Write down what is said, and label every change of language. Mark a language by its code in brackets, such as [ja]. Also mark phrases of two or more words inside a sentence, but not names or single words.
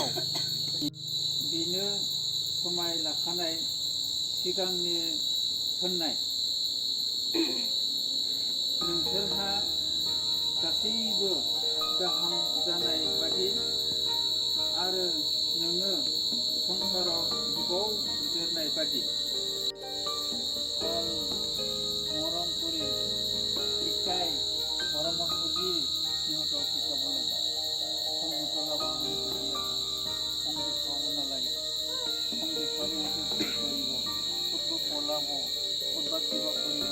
[brx] बेनो समाय लाखानाय सिगांनि होननाय। नोंसोरहा गासैबो गाहाम जानाय बादि आरो नोङो संसाराव गोबाव जोरनाय बादि [as] মৰম কৰি শিকাই পৰামৰ্শ দি সিহঁতক শিকাব লাগে। খং নতলাবা বুলি কৈ আছে, খং দেখুৱাব নালাগে। খং দেখুৱালে সিহঁতে ভুল কৰিব, ক'তবা পলাব, ক'তবা কিবা কৰিব।